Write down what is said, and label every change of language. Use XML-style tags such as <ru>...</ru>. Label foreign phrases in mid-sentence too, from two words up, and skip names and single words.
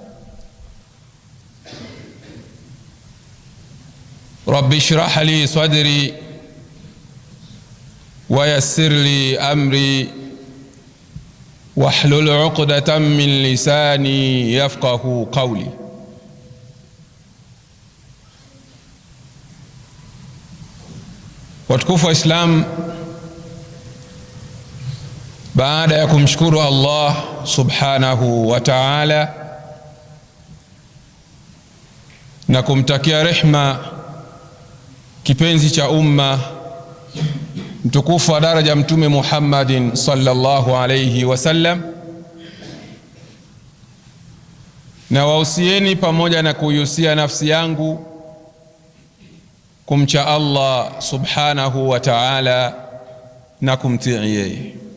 <ar>رب اشرح لي صدري ويسر لي أمري واحلل عقدة من لساني يفقهوا قولي.</ar> <sw>Watukufu wa Islam, baada ya kumshukuru Allah</sw> <ar>سبحانه وتعالى</ar> <sw>na kumtakia rehma kipenzi cha umma mtukufu wa daraja Mtume Muhammadin</sw> <ar>صلى الله عليه وسلم,</ar> <sw>na wausieni pamoja na kuihusia nafsi yangu kumcha Allah</sw> <ar>سبحانه وتعالى</ar> <sw>na kumtii yeye.</sw>